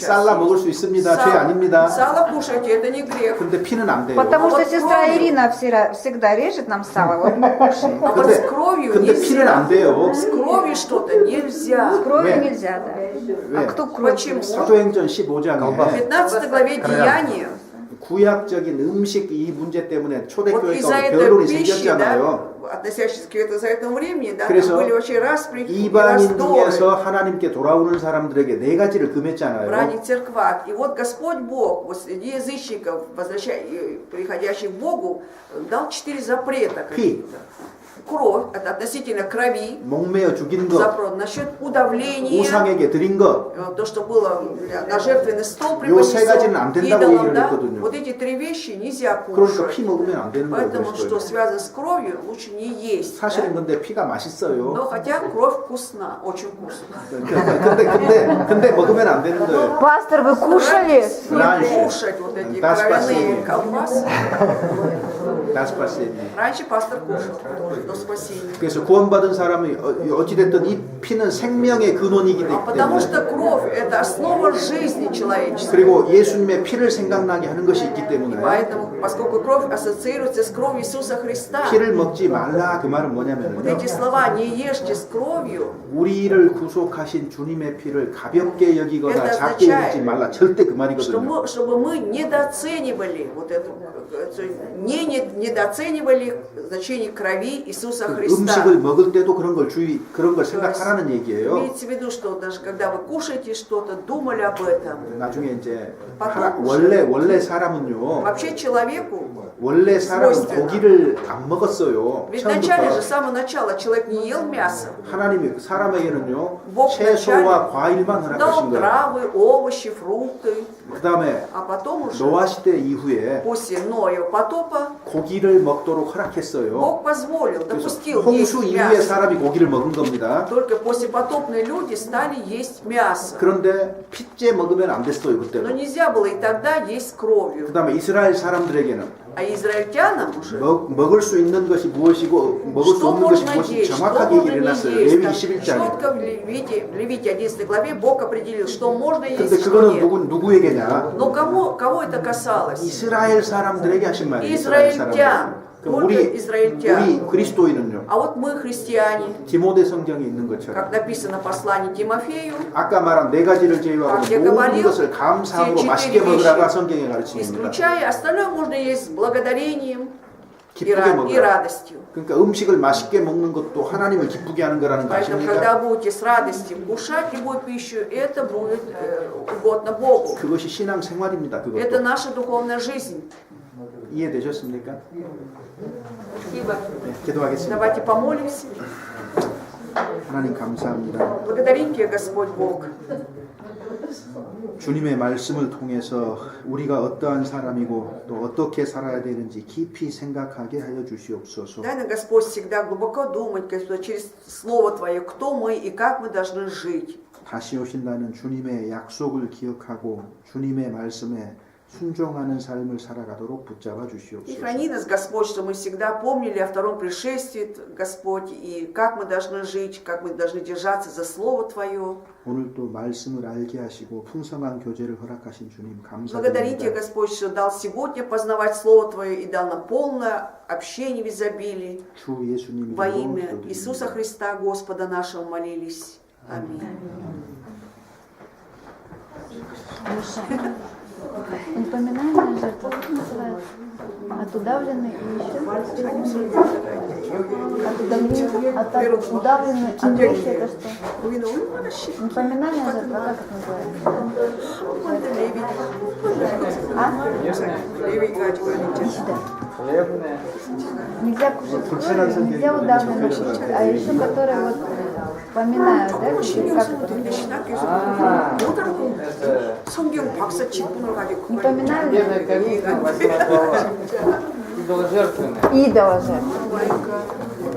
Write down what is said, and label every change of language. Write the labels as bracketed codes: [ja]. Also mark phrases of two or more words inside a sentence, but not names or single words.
[ko] 쌀라 [ru] есть. [ko] 먹을 수 있습니다. 죄 [ru] Сало- [ko] 아닙니다. [ru] Сало кушайте, это не грех. [ko] 근데 피는 안 돼요. [ru] Потому что Вот сестра кровью. Ирина всегда режет нам сало, вот мы кушаем. А вот с кровью [ko] 근데 피는 [ru] нельзя. [ko] 안 돼요. [ru] С кровью что-то нельзя. С кровью [ko] 왜? [ru] нельзя, да. [ko] 왜? [ru] А кто кровь? Почему? [ko] 사도행전 15장에 [ru] 15 главе Деяния [ko] 구약적인 음식 이 문제 때문에 [ru] Вот из-за [ko] 초대교회가 [ru] этой [ko] 변론이 [ru] пищи, [ko] 생겼잖아요. [ru] да, относящейся к ветхозаветному времени, да, [ko] 그래서 [ru] там были вообще распри и [ko] 이방인 [ru] раздоры [ko] 중에서 하나님께 돌아오는 사람들에게 네 가지를 [ru] в [ko] 금했잖아요. [ru] ранних церквах. И вот Господь Бог, вот среди язычников, приходящих к Богу, дал 4 запрета каких-то. Кровь, это относительно крови, [ko] 목매어 죽인 것, [ru] запрет, насчет удавления, [ko] 우상에게 드린 것, [ru] то, что было на жертвенный стол [ko] 요 세 가지는 안 [ru] преподнесено [ko] 된다고 [ru] идолам, [ko] 얘기를 [ru] да, [ko] 했거든요. [ru] вот эти 3 вещи нельзя [ko] 그러니까 피 [ru] кушать. [ko] 먹으면 안 되는 거예요. [ru] Поэтому, что связано с кровью, лучше не есть. [ko] 사실은 [ru] Да? [ko] 근데 피가 맛있어요. [ru] Но хотя кровь вкусна, очень вкусна. [ko] 근데 먹으면 안 되는 거예요. [ru] Пастор, вы кушали? Не кушать вот эти Да, кровяные спасибо. колбасы. 다 спасение. Раньше пастор кушал до спасения. [ko] 그래서 구원받은 사람이 어찌됐든 이 피는 생명의 근원이기 [ru] А потому [ko] 때문에 [ru] что кровь – это основа жизни человеческой. [ko] 그리고 예수님의 피를 생각나게 하는 것이 있기 때문에 [ru] Поэтому, поскольку кровь ассоциируется с кровью Иисуса Христа, [ko] 피를 먹지 말라 그 말은 [ru] вот [ko] 뭐냐면요. [ru] эти слова «не ешьте с кровью», [ko] 우리를 구속하신 주님의 피를 가볍게 여기거나 [ru] Это [ko] 작게 [ru] означает, [ko] 여기지 말라 절대 그 말이거든요. [ru] чтобы мы недооценивали вот эту, недооценивали значение крови Иисуса Христа. [ko] 음식을 먹을 때도 그런 걸 생각하라는 얘기예요. [ru] Имеется в виду, что даже когда вы кушаете что-то, думали об этом. [ko] 나중에 이제 [ru] потом [ko] 원래 사람은요. [ru] Вообще человеку, [ko] 원래 사람은 [ru] свойственно. [ko] 고기를 안 먹었어요. [ru] ведь вначале же, с [ko] 처음부터 [ru] самого начала, человек не ел мясо. [ko] 하나님이 사람에게는요 [ru] Бог [ko] 채소와 과일만 [ru] дал [ko] 허락하신 거예요. [ru] травы, овощи, фрукты. [ko] 그 다음에 [ru] А потом уже, [ko] 노아 시대 이후에 [ru] после Ноева потопа, [ko] 고기를 먹도록 허락했어요. [ru] Бог позволил, [ko] 그래서 [ru] допустил есть [ko] 홍수 이후에 [ru] мясо. [ko] 사람이 고기를 먹은 겁니다. [ru] Только послепотопные люди стали есть мясо. [ko] 그런데 핏째 먹으면 안 됐어요 [ru] Но [ko] 그때는. [ru] нельзя было и тогда есть [ko] 그 [ru] кровью. [ko] 다음에 이스라엘 사람들에게는 [ru] А израильтянам уже, [ko] 먹을 수 있는 것이 무엇이고 먹을 수 [ru] что [ko] 없는 것이 [ru] можно [ko] 무엇인지 [ru] есть, что [ko] 정확하게 [ru] можно [ko] 얘기를 [ru] не [ko] 해놨어요. [ru] есть. [ko] 레위 [ru] Там [ko] 21장에. [ru] четко в Левите 11 главе Бог определил, что можно [ko] 근데 [ru] есть, что [ko] 그거는 [ru] нет. [ko] 누구에게냐? [ru] Но кого это касалось? [ko] 이스라엘 사람들에게 하신 말이에요. 이스라엘 사람들. [ru] израильтян. [ko] 그럼 [ru] Только израильтян. [ko] 우리 그리스도인은요. [ru] А вот мы, христиане, [ko] 디모데 성경에 있는 것처럼 [ru] как написано в послании Тимофею, [ko] 아까 말한 네 가지를 제외하고 [ru] как я [ko] 모든 [ru] говорил, [ko] 것을 감사함으로 [ru] все [ko] 맛있게 [ru] 4 [ko] 먹으라가 성경에 가르칩니다. [ru] исключая, остальное можно есть с благодарением и [ko] 기쁘게 먹으라. [ru] радостью. [ko] 그러니까 음식을 맛있게 먹는 것도 하나님을 기쁘게 하는 거라는 거 [ru] Поэтому, [ko] 아십니까? [ru] когда будете с радостью кушать любую пищу, это будет угодно Богу. [ko] 그것이 신앙 생활입니다. [ru] Это [ko] 그것도 [ru] наша духовная жизнь. [ko] 이해되셨습니까? [ru] Спасибо. [ko] 네, 기도하겠습니다. [ru] Давайте помолимся. [ko] 하나님 감사합니다. [ru] Благодарим Тебя, Господь Бог. [ko] 주님의 말씀을 통해서 우리가 어떠한 사람이고 또 어떻게 살아야 되는지 깊이 생각하게 하여 주시옵소서. [ru] Дай нам, Господь, всегда глубоко думать, Господь, через Слово Твое, кто мы и как мы должны жить. [ko] 다시 오신다는 주님의 약속을 기억하고 주님의 말씀에 순종하는 삶을 살아가도록 붙잡아 [ru] И [ko] 주시옵소서. [ru] храни нас, Господь, что мы всегда помнили о втором пришествии, Господь, и как мы должны жить, как мы должны держаться за Слово Твое. [ko] 오늘도 말씀을 알게 하시고 풍성한 교제를 허락하신 주님 [ru] Благодарим Тебя, [ko] 감사드립니다. [ru] Господь, что дал сегодня познавать Слово Твое и дал нам полное общение в изобилии. [ko] 주 예수님 [ru] Во [ko] 이름으로 [ru] имя [ko] 기도드립니다. [ru] Иисуса Христа, Господа нашего, молились. Аминь. Напоминание жертва, как называется? От удавленной и еще? От удавленной агрессии это что? Напоминание жертва, как это называется? А? Иди сюда. Нельзя кушать кровь, нельзя удавленную кушать, а еще которые вот поминают, да? Как это? [ko] 성경 박사 직분을 가지고 [ru] Не поминают? Идоложертвенное. Идола жертва.